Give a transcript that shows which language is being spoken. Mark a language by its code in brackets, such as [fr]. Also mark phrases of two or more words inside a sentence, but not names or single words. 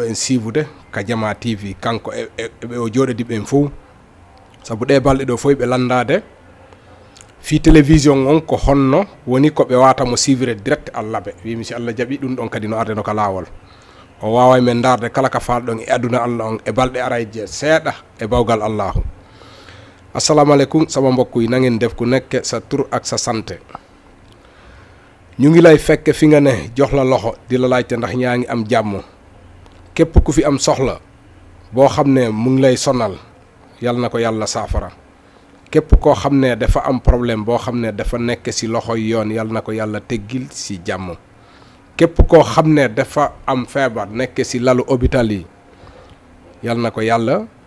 [ff] en sivude ka Jama TV kanko ɓe o joɗodi ɓen fo saabu ɗe balɗe ɗo foy ɓe landade fi télévision on ko honno woni ko ɓe watamo suivre direct Allabe wimi si Allah jaaɓi ɗum ɗon kadi no arde no ka lawol o wawa men darde kala ka falɗon e aduna Allah on e balɗe arayje seeɗa e bawgal [ar] Allahu assalamu aleykum [wo] sama mbokk yi na ngeen def ku nekk sa tur ak sa santé ñu ngi lay fekk fi nga ne jox la loxo di la laajte ndax ñaa ngi am jàmm képp ku fi am soxla boo xam ne mu ngi lay sonal yàlla na ko yàlla saafara képp koo xam ne dafa am problème boo xam ne dafa nekk si loxoy yoon yàlla na ko yàlla teggil si jàmm képp koo xam ne dafa am feebar nekk si lalu hôpital yi yàlla na ko yàlla